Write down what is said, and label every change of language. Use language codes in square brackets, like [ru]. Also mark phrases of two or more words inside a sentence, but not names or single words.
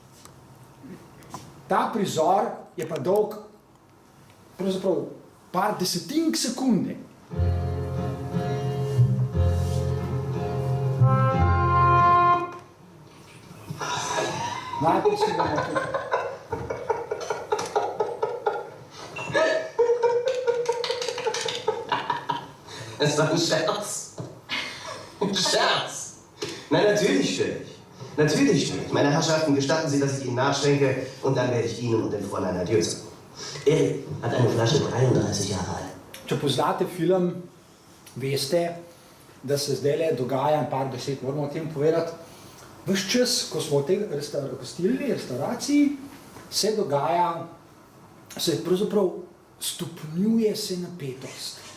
[sl] Ta prizor je pa dolg pravzaprav par desetink sekunde. Najprej si ga bomo tukaj. [de] Das war ein Scherz. Ein Scherz. Nein, natürlich stimmt. Natürlich stimmt. Meine Herrschaften, gestatten Sie, dass ich Ihnen nachschenke und dann werde ich Ihnen und dem Fräulein adieu sagen. Erik hat eine Flasche 33 Jahre alt. [sl] Če poznate film, veste, da se zdaj dogaja par deset, moramo o tem povedati. Ves čas, ko smo v tej restauraciji, se dogaja, se pravzaprav stopnjuje se napetost.